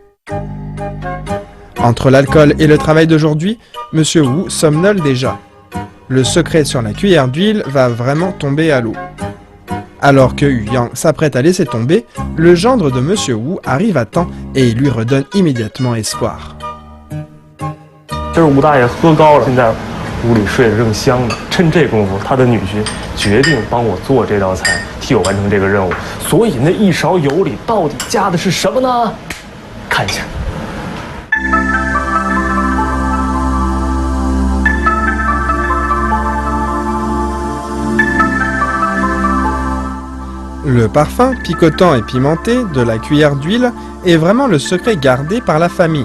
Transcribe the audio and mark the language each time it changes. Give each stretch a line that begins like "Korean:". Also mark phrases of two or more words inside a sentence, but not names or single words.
French: Entre l'alcool et le travail d'aujourd'hui, Monsieur Wu somnole déjà. Le secret sur la cuillère d'huile va vraiment tomber à l'eau. Alors que Yu Yang s'apprête à laisser tomber, le gendre de Monsieur Wu arrive à temps et lui redonne immédiatement espoir.
Chinese: 这是吴大爷喝高了，现在屋里睡得正香呢。趁这功夫，他的女婿决定帮我做这道菜，替我完成这个任务。所以那一勺油里到底加的是什么呢？看一下。
French: Le parfum picotant et pimenté de la cuillère d'huile est vraiment le secret gardé par la famille.